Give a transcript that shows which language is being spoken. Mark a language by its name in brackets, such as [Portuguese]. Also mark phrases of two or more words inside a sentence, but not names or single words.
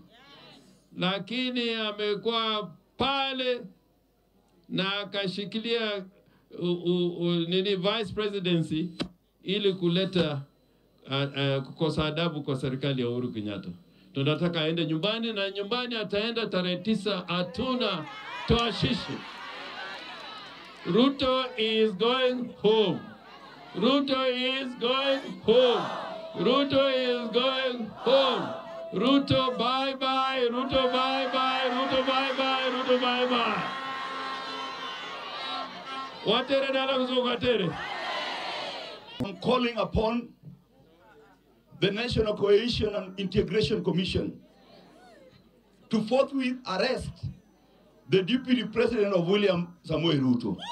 [Swahili] Lakini amekuwa pale na akashikilia [English] vice presidency [Swahili] ili kuleta kukosa adabu kwa serikali ya Uhuru Kenyatta. Tunataka aende nyumbani, na nyumbani ataenda tarehe 9, hatuna toashishi. [English] Ruto is going home. Ruto is going home. Ruto is going home. Ruto bye bye. Ruto bye bye. Ruto bye bye. Ruto bye bye. Watere dala kuzokatere. I'm calling upon the National Cohesion and Integration Commission to forthwith arrest the Deputy President of William Samoei Ruto.